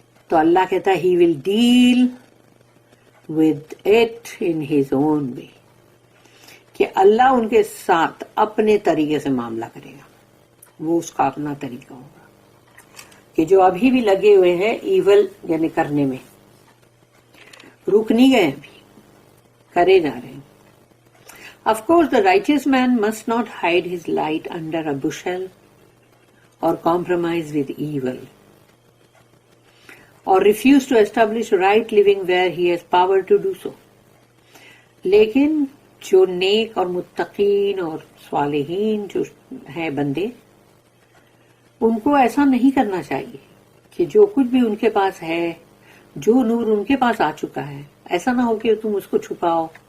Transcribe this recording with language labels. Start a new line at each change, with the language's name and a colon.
Urdu: تو اللہ کہتا ہے
English: he will deal with it in his own way،
Urdu: کہ اللہ ان کے ساتھ اپنے طریقے سے معاملہ کرے گا، وہ اس کا اپنا طریقہ ہوگا. کہ جو ابھی بھی لگے ہوئے ہیں ایول یعنی کرنے میں، رک نہیں گئے، ابھی کرے جا رہے ہیں.
English: Of course the righteous man must not hide his light under a bushel or compromise with evil, or refuse to establish right living where he has power to do so.
Urdu: لیکن جو نیک اور متقین اور صالحین جو ہیں بندے، ان کو ایسا نہیں کرنا چاہیے کہ جو کچھ بھی ان کے پاس ہے، جو نور ان کے پاس آ چکا ہے، ایسا نہ ہو کہ تم اس کو چھپاؤ،